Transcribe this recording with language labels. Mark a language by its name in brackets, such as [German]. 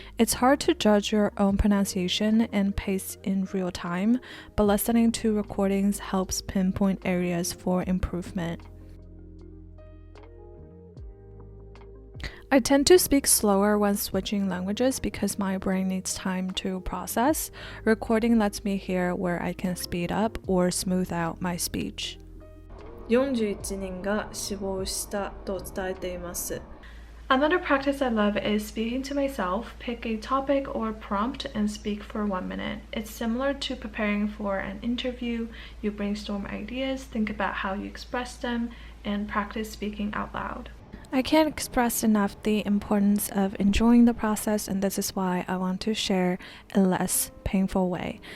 [English] It's hard to judge your own pronunciation and pace in real time, but listening to recordings helps pinpoint areas for improvement. I tend to speak slower when switching languages because my brain needs time to process. Recording lets me hear where I can speed up or smooth out my speech. [Japanese] 41人が死亡したと伝えています。 [English] Another practice I love is speaking to myself. Pick a topic or prompt and speak for 1 minute. It's similar to preparing for an interview. You brainstorm ideas, think about how you express them, and practice speaking out loud. I can't express enough the importance of enjoying the process, and this is why I want to share a less painful way.